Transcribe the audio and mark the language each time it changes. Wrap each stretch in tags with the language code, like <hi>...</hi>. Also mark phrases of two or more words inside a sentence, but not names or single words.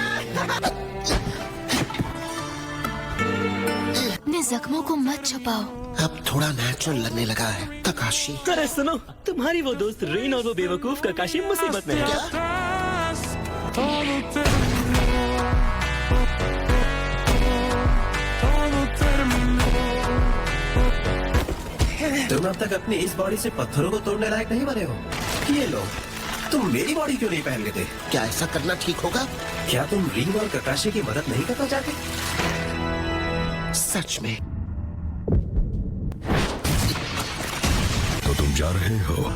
<hi>अपने जख्मों को मत छुपाओ। अब थोड़ा नेचुरल लगने लगा है काकाशी। अरे सुनो, तुम्हारी वो दोस्त रीन और वो बेवकूफ काकाशी मुसीबत में है। क्या?</hi> <pt>Todo terminou. Todo terminou.</pt> <hi>तुम अब तक अपनी इस बॉडी से पत्थरों को तोड़ने लायक नहीं बने हो। ये लो, तुम मेरी बॉडी क्यों नहीं पहन लेते? क्या ऐसा करना ठीक होगा? क्या तुम रीन और काकाशी की मदद नहीं करना चाहते? सच में? तो तुम जा रहे हो?</hi>